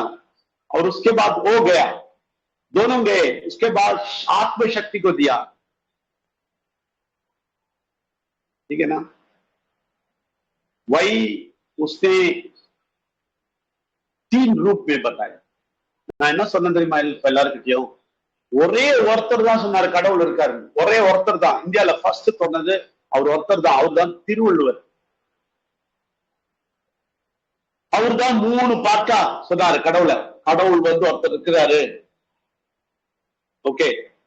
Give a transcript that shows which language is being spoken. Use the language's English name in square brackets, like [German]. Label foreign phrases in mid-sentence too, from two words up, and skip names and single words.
[Hindi] और उसके बाद वो गया, दोनों गए, उसके बाद आत्मशक्ति को दिया। ठीक है ना? वही उसने 3 रूप में बताया। [Tamil] நான் என்ன சொன்ன தெரியுமா இப்ப எல்லாருக்கிட்டையும்? ஒரே ஒருத்தர் தான் சொன்னாரு கடவுள் இருக்காரு. ஒரே ஒருத்தர் தான் இந்தியால ஃபர்ஸ்ட் சொன்னது அவர் ஒருத்தர் தான். அவர் தான் திருவள்ளுவர். அவர் தான் 3 பாட்டா சொன்னாரு கடவுளை. கடவுள் வந்து ஒருத்தர் இருக்கிறாரு. ஓகே.